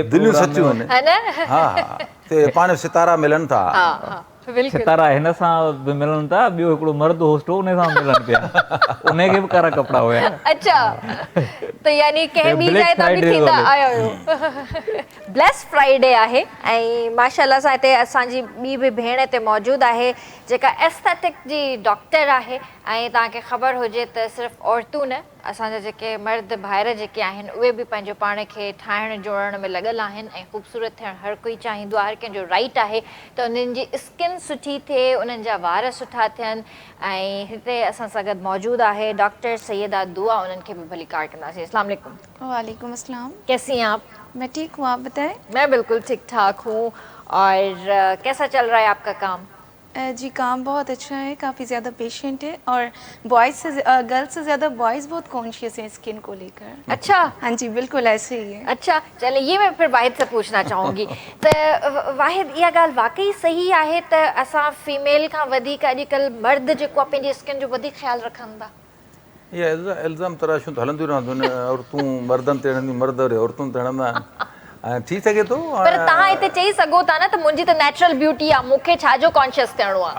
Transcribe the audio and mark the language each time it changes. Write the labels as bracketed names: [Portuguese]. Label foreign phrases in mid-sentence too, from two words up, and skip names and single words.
[Sindhi] दिलियूं सचियूं आहिनि, [Urdu] ہے نہ? [Sindhi] हा हा, ते पाण सितारा मिलनि था। हा हा, सितारा हिन सां बि मिलनि था, ॿियो हिकिड़ो मर्द होस्ट हो, उन सां मिलनि पिया, उनखे बि कारा कपिड़ा हुया। अच्छा, त यानी कंहिं ॿी जाइ तां बि थींदा आया हुयो। [English] Blessed Friday [Sindhi] आहे ऐं माशाअल्लाह सां हिते असांजी ॿी बि भेण हिते मौजूदु आहे, जेका एस्थेटिक जी डॉक्टर आहे। ऐं तव्हांखे ख़बर हुजे त सिर्फ़ु औरतूं न, असांजा जेके मर्द भाइर जेके आहिनि, उहे बि पंहिंजो पाण खे ठाहिण जोड़ण में लॻल आहिनि ऐं ख़ूबसूरत थियणु हर कोई चाहींदो आहे, हर कंहिंजो राइट आहे त उन्हनि जी स्किन सुठी थिए, उन्हनि जा वार सुठा थियनि। ऐं हिते असां सां गॾु मौजूदु आहे डॉक्टर सैयदा दुआ, उन्हनि खे बि भली कार कंदासीं। [Arabic] السلام عليكم. وعليكم السلام. [Urdu] کیسی ہیں آپ? میں ٹھیک ہوں، آپ بتائیں? میں بالکل ٹھیک ٹھاک ہوں. اور کیسا چل رہا ہے آپ کا کام? جی، کام بہت اچھا ہے، کافی زیادہ پیشنٹ ہے اور گرلز سے زیادہ بوائز بہت کانشیئس ہیں سکن کو لے کر. اچھا. ہاں جی، بالکل ایسے ہی ہے. اچھا، چلے یہ میں پھر واحد سے پوچھنا چاہوں گی. [Sindhi] तो वाहिद, इहा ॻाल्हि वाकई सही आहे त असां फीमेल खां वधीक अॼुकल्ह मर्द जेको आहे पंहिंजी स्किन जो वधीक ख़्यालु रखनि था? इहा इल्ज़ाम तराशूं त हलंदियूं रहंदियूं आहिनि, औरतूं मर्दनि ते हणंदियूं, मर्द वरी औरतुनि ते हणंदा आहिनि। ऐं थी सघे थो, पर तव्हां हिते चई सघो था न त मुंहिंजी त [English] natural beauty [Sindhi] आहे, मूंखे छाजो कॉन्शियस थियणो आहे?